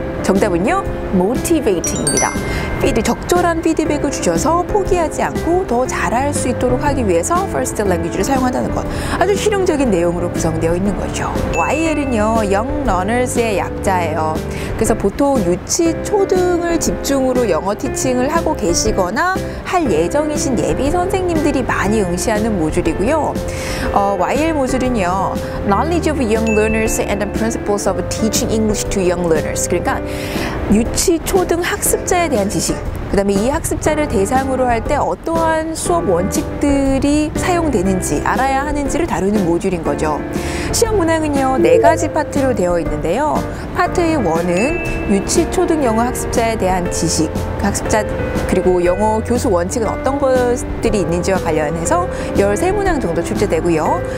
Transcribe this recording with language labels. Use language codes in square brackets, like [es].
[ko] 정답은요, motivating입니다. 적절한 피드백을 주셔서 포기하지 않고 더 잘할 수 있도록 하기 위해서 first language를 사용한다는 것. 아주 실용적인 내용으로 구성되어 있는 거죠. YL은요, Young Learners의 약자예요. 그래서 보통 유치, 초등을 집중으로 영어 티칭을 하고 계시거나 할 예정이신 예비 선생님들이 많이 응시하는 모듈이고요. YL 모듈은요, [en] Knowledge of Young Learners and the Principles of Teaching English to Young Learners. [ko] 그러니까 유치, 초등 학습자에 대한 지식, 그 다음에 이 학습자를 대상으로 할 때 어떠한 수업 원칙들이 사용되는지 알아야 하는지를 다루는 모듈인 거죠. 시험 문항은요, 4가지 파트로 되어 있는데요. 파트의 1은 유치, 초등 영어 학습자에 대한 지식, 학습자 그리고 영어 교수 원칙은 어떤 것들이 있는지와 관련해서 13문항 정도 출제되고요.